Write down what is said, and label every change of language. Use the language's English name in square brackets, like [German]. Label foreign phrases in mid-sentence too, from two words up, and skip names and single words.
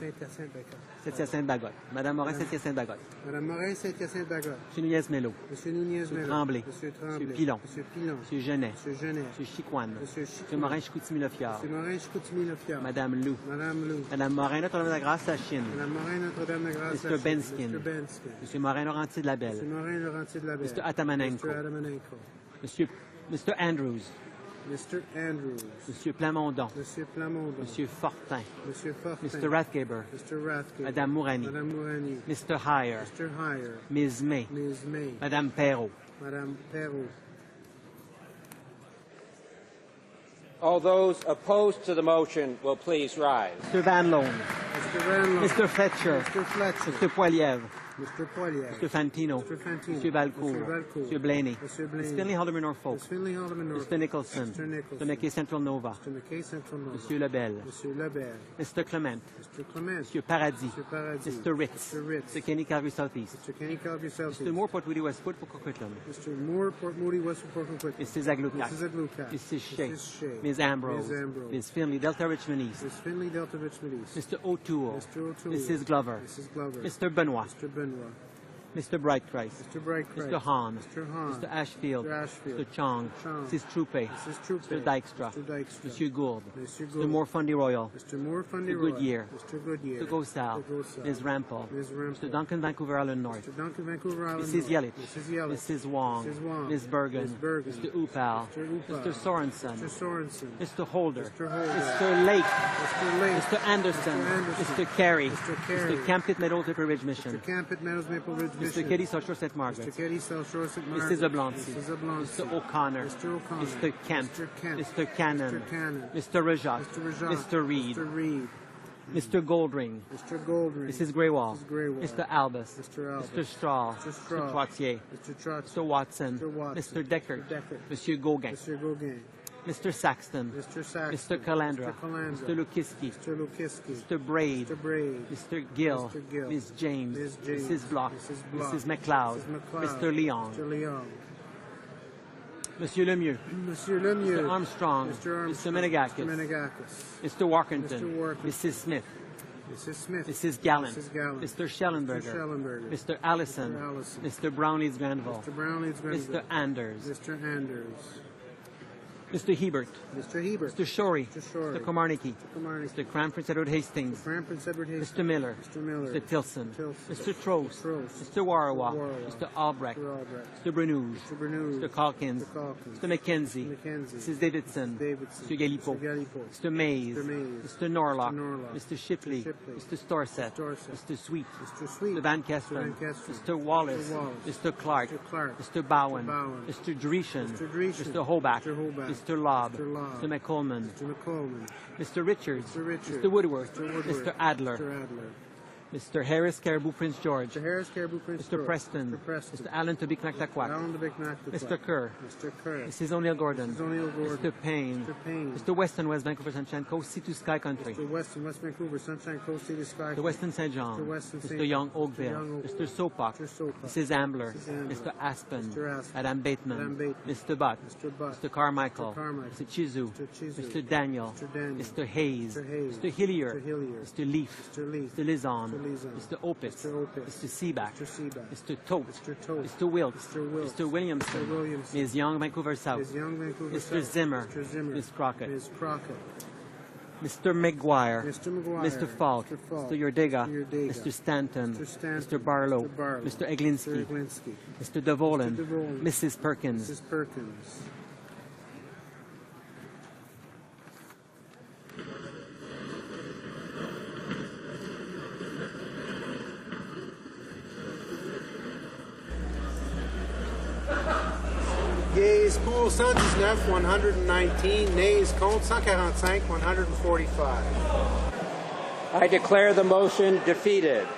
[French] Saint-Hyacinthe-Bagotte. Madame Morin, Saint-Hyacinthe-Bagotte. Madame Morin, Saint-Hyacinthe-Bagotte. Monsieur Nunez-Mello. Monsieur Nunez-Mello. Monsieur Tremblay. Monsieur Tremblay. Monsieur Pilon. Monsieur Pilon. Monsieur Genet. Monsieur Genet. Monsieur Chicoine. Monsieur Monsieur Morin, Chicoutimi-Le-Fjord. Monsieur Morin, Chicoutimi-Le-Fjord. Madame Lou. Madame Lou. Madame Morin, Notre-Dame-de-la-Grâce, à Chine. Madame Morin, Notre-Dame-de-Grâce. [English] Mr. Benskin. Mr. Benskin. [French] Monsieur Morin, Laurentier-de-la-Belle. Monsieur Morin, Laurentier-de-la-Belle. [English] Mr. Atamanenko. Mr. Atamanenko. Mr. Andrews. Mr. Andrews. [French] Monsieur Plamondon. Monsieur Plamondon. Monsieur Fortin. Monsieur Fortin. [English] Mr. Rathgaber. Mr. Rathgaber. Madame Mourani. Madame Mourani. Mr. Heyer. Mr. Heyer. Ms. May. Ms. May. [French] Madame Perrault. Madame Perrault. [English] All those opposed to the motion will please rise. Mr. Van Loan. Mr. Van Loan. Mr. Fletcher. Mr. Fletcher. Mr. Poilievre. Mr. Poilier. Mr. Fantino. Mr. Fantino. Mr. Valcourt. Mr. Valcourt. Mr. Blaney. Mr. Blaney. Mr. Finley Haldeman Norfolk. Ms. Finley Haldeman Norfolk. Mr. Nicholson. Mr. Nicholson. Mr. McKay Central Nova. Mr. McKay Central Nova. [French] Monsieur Lebel. Monsieur Lebel. [English] Mr. Clement. Mr. Clement. [French] Monsieur Paradis. [English] Mr. Paradis. Mr. Ritz. Mr. Ritz. Mr. Kenny Calgary Southeast. Mr. Kenny Calgary Southeast. Mr. Moore Port Moody Westwood for Coquitlam. Mr. Moore Port Moody Westwood Port Coquitlam. Mrs. Aglukat. Mrs. Aglukat. Mrs. Shea. Mrs. Shea. Ms. Ambrose. Ms. Ambrose. Ms. Finley Delta Richmond East. Ms. Finley Delta Richmond East. Mr. O'Toole. Mr. O'Toole. Mrs. Glover. Mrs. Glover. Mr. Benoit. Mr. Benoit. Mr. Brightchrist. Mr. Brightchrist. Mr. Hahn. Mr. Hahn. Mr. Ashfield. Mr. Ashfield. Mr. Chong. Chong. Mrs. Troupe. Mrs. Troupe. Mr. Dykstra. Mr. Dykstra. [French] Monsieur Gould. Monsieur [English] Mr. Gould. Moore Fundy Royal. Mr. Moore Fundy Mr. Royal. Goodyear. Mr. Goodyear. Mr. Gosal. Mr. Gosal. Ms. Rampel. Ms. Rampel. Mr. Duncan Vancouver Island North. Mr. Duncan Vancouver Island Mrs. North. Yelich. Mrs. Yelich. Mrs. Wong. Mrs. Wong. Ms. Bergen. Ms. Bergen. Mr. Upal. Mr. Upal. Mr. Sorensen. Mr. Sorensen. Mr. Holder. Mr. Holder. Mr. Lake. Mr. Lake. Mr. Anderson. Mr. Anderson. Mr. Carey. Mr. Carey. Mr. Campit Meadows Maple Ridge Mission. Mr. Campit Meadows Maple Ridge Mission. Mr. Keddy South Shore St. Margaret. Mr. Keddy South Shore St. Margaret. Mrs. Ablancy. Mrs. Ablancy. Mr. O'Connor. Mr. O'Connor. Mr. Kent. Mr. Kent. Mr. Cannon. Mr. Cannon. Mr. Rajat. Mr. Rajat. Mr. Reed. Mr. Reed. Mr. Goldring. Mr. Goldring. Mrs. Greywall. Mrs. Greywall. Mr. Albus. Mr. Albus. Mr. Straw. Mr. Straw. Mr. Trottier. Mr. Trottier. Mr. Watson. Mr. Watson. Mr. Deckard. Mr. Deckard. [French] Monsieur Gauguin. [English] Mr. Gauguin. Mr. Saxton. Mr. Saxton. Mr. Calandra. Mr. Calandra. Mr. Lukiski. Mr. Lukiski. Mr. Braid. Mr. Braid. Mr. Gill. Mr. Gill. Ms. James. Ms. James. Mrs. Block. Mrs. Block. Mrs. McLeod. Mrs. McLeod. Mr. Leong. Mr. Leong. [French] Monsieur Lemieux. Monsieur Lemieux. [English] Mr. Armstrong. Mr. Armstrong. Mr. Menegakis. Mr. Menegakis. Mr. Walkington. Mr. Walkington. Mrs. Smith. Mrs. Smith. Mrs. Gallant. Mrs. Gallant. Mr. Schellenberger. Mr. Schellenberger. Mr. Allison. Mr. Allison. Mr. Brownlees Granville. Mr. Brownlees Granville. Mr. Anders. Mr. Anders. Mr. Hebert. Mr. Hebert. Mr. Shorey. Mr. Shorey. Mr. Komarnicki. Mr. Komarnicki. Mr. Cranprince Edward Hastings. Cranprince Edward Hastings. Mr. Miller. Mr. Miller. Mr. Tilson. Tilson. Mr. Trost. Trost. Mr. Warawa. Warawa. Mr. Albrecht. Mr. Albrecht. Mr. Brenouge. Mr. Brenouge. Mr. Calkins. Mr. Calkins. Mr. McKenzie. Mr. McKenzie. Mrs. Davidson. Davidson. Mr. Galipo. Mr. Galipo. Mr. Mays. Mr. Mays. Mr. Norlock. Mr. Norlock. Mr. Shipley. Mr. Shipley. Mr. Storsett. Mr. Storsett. Mr. Sweet. Mr. Sweet. Mr. Van Kesteren. Mr. Van Kesteren. Mr. Wallace. Mr. Wallace. Mr. Clark. Mr. Clark. Mr. Bowen. Mr. Bowen. Mr. Dreeshen. Mr. Dreeshen. Mr. Hobach. Mr. Hobach. Mr. Lobb. Mr. Lobb. Mr. McColeman. Mr. McColeman. Mr. Richards. Mr. Richards. Mr. Woodworth. Mr. Woodworth. Mr. Adler. Mr. Adler. Mr. Harris Caribou Prince George. Mr. Harris Caribou Prince Mr. George. Preston. Mr. Preston. Mr. Allen Tobik Naktakwak. Alan de Bicknack. Mr. Kerr. Mr. Kerr. Mrs. O'Neill Gordon. Mrs. O'Neill Gordon. Mr. Payne. Mr. Payne. Mr. Weston West Vancouver Sunshine Coast Sea to Sky Country. Mr. Weston West Vancouver Sunshine Coast City Sky. Mr. Weston St. John. Mr. Weston St. Mr. Young John. Oakville. Mr. Young Mr. Sopak. Mr. Sopak. Mrs. Ambler. Mrs. Ambler. Mr. Aspen. Mr. Aspen. Adam Bateman. Adam Bateman. Mr. Butt. Mr. Butt. Mr. Carmichael. Mr. Carmichael. Mr. Chizu. Mr. Chizu. Mr. Daniel. Mr. Daniel. Mr. Hayes. Mr. Hayes. Mr. Hillier. Mr. Hillier. Mr. Leaf. Mr. Leaf. Mr. Lizon. Mr. Lizon. Mr. Opitz. Mr. Opitz. Mr. Seaback. Mr. Seaback. Mr. Tote. Mr. Tote. Mr. Wilkes. Mr. Wilkes. Mr. Williamson. Mr. Williamson. Ms. Young, Vancouver South. Ms. Young, Vancouver Mr. South. Zimmer. Mr. Zimmer. Ms. Crockett. Ms. Crockett. Mr. McGuire. Mr. McGuire. Mr. Falk. Mr. Falk. Mr. Yordega. Mr. Yordega. Mr. Stanton. Mr. Stanton. Mr. Barlow. Mr. Barlow. Mr. Eglinski. Mr. Eglinski. Mr. DeVolen. Mr. DeVolen. Mrs. Perkins. Mrs. Perkins. Yeas pour 119, 119. Nays contre 145, 145. I declare the motion defeated.